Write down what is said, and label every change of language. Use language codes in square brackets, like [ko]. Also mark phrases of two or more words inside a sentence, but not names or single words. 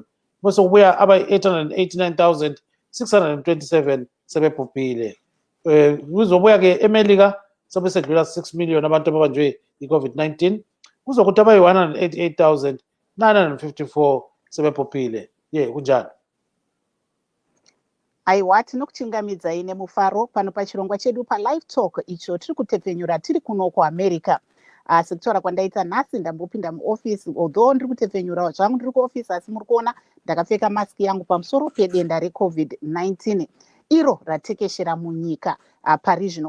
[nd] Bese kubuya aba 889,627 sebebhubhile. Kuzobuya ke eMelika sobe sedlula 6 million abantu ababanjwe i-COVID-19. Kuzokuthi abayi 188,954 sebebhubhile. Kunjalo. [sn] Aiwa tinokuchingamidzai nemufaro pano pachirongwa chedu paLiveTalk icho tiri kutepfenyura tiri kuno kuAmerica. Sekutaura kwandaita nhasi ndambopinda muofisi, although ndiri kutepfenyura zvangu ndiri kuofisi, asi muri kuona ndakapfeka masiki yangu pamusoro pedenda reCovid-19 iro ratekeshera munyika pari zvino.